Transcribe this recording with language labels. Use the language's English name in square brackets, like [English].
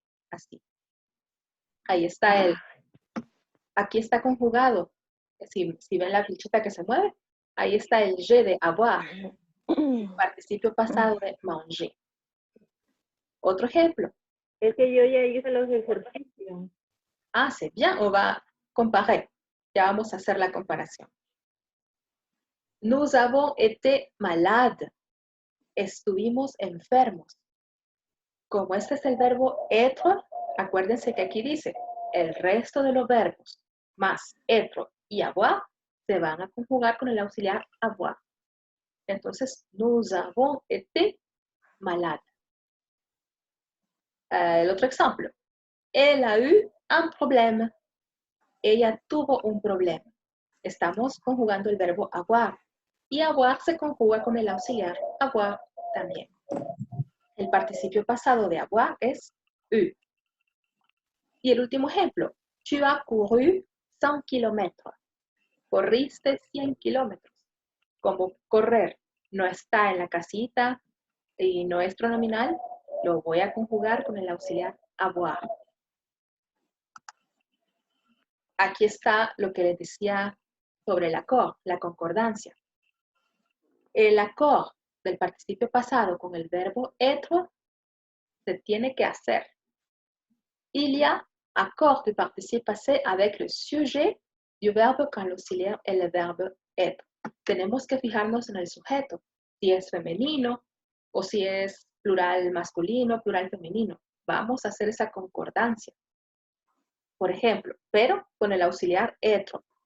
[Spanish] Así. Ahí está aquí está conjugado Si ven la flechita que se mueve, ahí está el je de avoir, el participio pasado de manger. Otro ejemplo. Es que yo ya hice los ejercicios. [French] Ah, c'est bien, on va comparer. [Spanish] Ya vamos a hacer la comparación. [French] Nous avons été malades. [Spanish] Estuvimos enfermos. Como este es el verbo être, acuérdense que aquí dice el resto de los verbos más être y avoir se van a conjugar con el auxiliar avoir. [French] Entonces, nous avons été malades. [Spanish] El otro ejemplo. [French] Elle a eu un problème. [Spanish] Ella tuvo un problema. Estamos conjugando el verbo avoir. Y avoir se conjuga con el auxiliar avoir también. El participio pasado de avoir es eu. Y el último ejemplo. [French] Tu as couru 100 kilómetros. [Spanish] Corriste 100 kilómetros. Como correr no está en la casita y no es pronominal, lo voy a conjugar con el auxiliar avoir. Aquí está lo que les decía sobre el accord, la concordancia. El accord del participio pasado con el verbo être se tiene que hacer. [French] Il y a accord du participe passé avec le sujet du verbe quand l'auxiliaire est le verbe être. [Spanish] Tenemos que fijarnos en el sujeto, si es femenino o si es plural masculino, plural femenino. Vamos a hacer esa concordancia. Por ejemplo, pero con el auxiliar être.